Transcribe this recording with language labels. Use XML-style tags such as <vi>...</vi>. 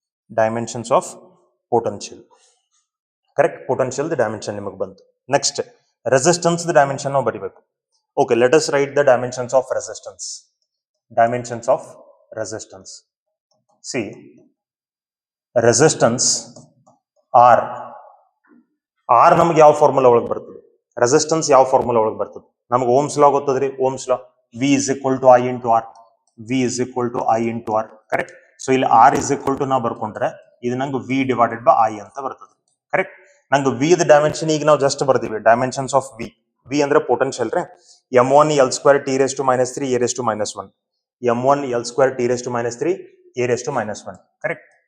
<en>Dimensions of potential. Correct?</en> <kn>Potential the dimension ನಿಮಗೆ ಬಂತು. Next, resistance the dimension ನಾವು ಬರಿಬೇಕು.</kn> <en>Okay, let us write the dimensions of resistance. Dimensions of resistance.</en> <kn>See, resistance R ನಮಗೆ ಯಾವ formula ಒಳಗೆ ಬರ್ತದೆ? Resistance ಯಾವ ಫಾರ್ಮುಲಾ ಒಳಗೆ ಬರ್ತದೆ? ನಮಗೆ Ohm's law ಗೊತ್ತದ್ರಿ.</kn> <en>Ohm's law V is equal to I into R. V is equal to I into R. Correct.</en> <kn>So ಇಲ್ಲಿ R is equal to ನಾವು ಬರ್ಕೊಂಡ್ರೆ ಇದು ನಂಗೆ</kn> <en>V divided by I</en> <kn>ಅಂತ ಬರ್ತದೆ. ಕರೆಕ್ಟ್. ನಂಗೆ V ದ ಡೈಮೆನ್ಷನ್ ಈಗ ನಾವು just ಬರ್ತೀವಿ. ಡೈಮೆನ್ಷನ್ಸ್ ಆಫ್ V ಅಂದ್ರೆ ಪೊಟೆನ್ಷಿಯಲ್ ರೀ. m1 L² T⁻³ A⁻−1. m1 L² T⁻³ A⁻−1. Correct.</kn>